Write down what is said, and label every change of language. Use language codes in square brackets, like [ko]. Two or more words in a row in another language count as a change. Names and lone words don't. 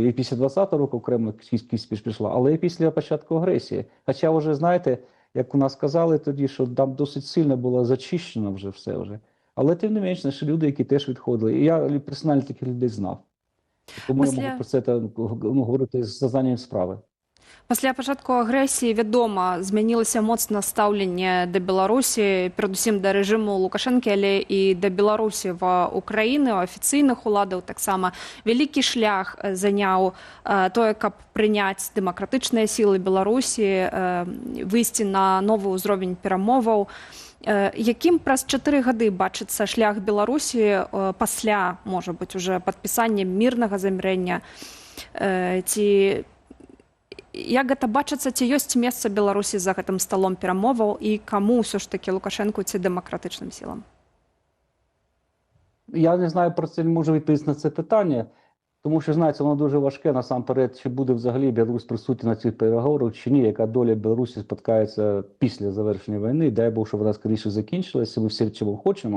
[uk] І після 20-го року окремо кількість пішла, але і після початку агресії. Хоча вже, знаєте, як у нас сказали тоді, що там досить сильно було зачищено вже все вже. Але тим не менш, наші люди, які теж відходили. І я персонально таких людей знав. Тому я можу про це говорити з зазнанием справи. [be] Пасля пачатку агрэсіі, вядома, змянілася моцна стаўленне да Беларусі, перадусім да рэжыму Лукашэнкі, але і да Беларусі ва Украіны, у афіцыйных уладаў таксама. Вялікі шлях заняў тое, каб прыняць дэмакратычныя сілы Беларусі, выйсці на новы ўзровень перамоваў. Якім праз 4 гады бачыцца шлях Беларусі пасля, можа быць, уже падпісання мірнага замірэння? Як гэта бачыцца, ці ёсць месца Беларусі за гэтым сталом перамоваў і каму ўсё ж такі Лукашэнку ці дэмакратычным сілам? [uk] Я не знаю, про це не можу відповісти на це питання, тому що, знаєте, воно дуже важке, насамперед, чи буде взагалі Білорусь присутня на цих переговорах, чи ні, яка доля Білорусі споткається після завершення війни, дай Бог, щоб вона скоріше закінчилася, ми всі чого хочемо.